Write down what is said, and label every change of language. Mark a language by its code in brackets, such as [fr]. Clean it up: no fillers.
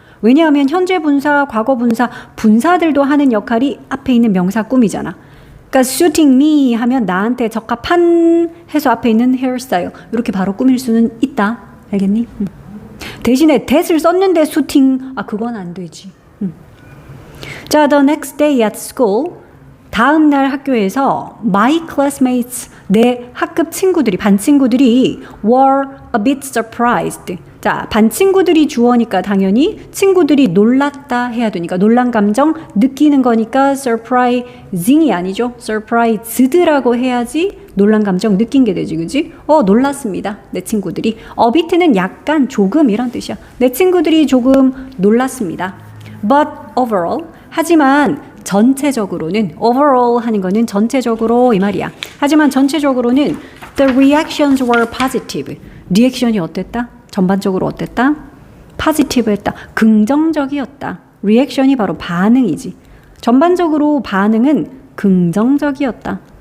[ko] 왜냐하면 현재 분사, 과거 분사, 분사들도 하는 역할이 앞에 있는 명사 꾸미잖아. 그러니까 [en] suiting me [ko] 하면 나한테 적합한 해서 앞에 있는 hairstyle 이렇게 바로 꾸밀 수는 있다. 알겠니? 대신에 that을 썼는데 suiting 그건 안 되지. 자, [en] the next day at school [ko] 다음 날 학교에서 [en] my classmates [ko] 내 학급 친구들이 반 친구들이 [en] were a bit surprised. [ko] 자, 반 친구들이 주어니까 당연히 친구들이 놀랐다 해야 되니까 놀란 감정 느끼는 거니까 surprising이 아니죠. surprised라고 해야지 놀란 감정 느낀 게 되지, 그지? 놀랐습니다. 내 친구들이. a bit는 약간 조금 이런 뜻이야. 내 친구들이 조금 놀랐습니다. [en] But overall [ko] 하지만 전체적으로는 overall 하는 거는 전체적으로 이 말이야. 하지만 전체적으로는 [en] the reactions were positive. [ko] 리액션이 어땠다? 전반적으로 어땠다? positive했다. 긍정적이었다. 리액션이 바로 반응이지. 전반적으로 반응은 긍정적이었다.